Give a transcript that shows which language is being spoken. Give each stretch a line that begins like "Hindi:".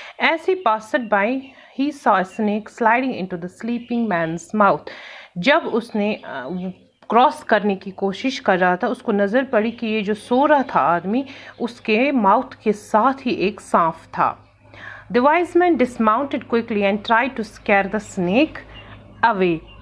English: As he passed by, he saw a snake sliding into the sleeping man's mouth.
Hindi: जब उसने cross करने की कोशिश कर रहा था, उसको नज़र पड़ी कि ये जो सो रहा था आदमी, उसके माउथ के साथ ही एक सांप था.
English: The wise man dismounted quickly and tried to scare the snake away.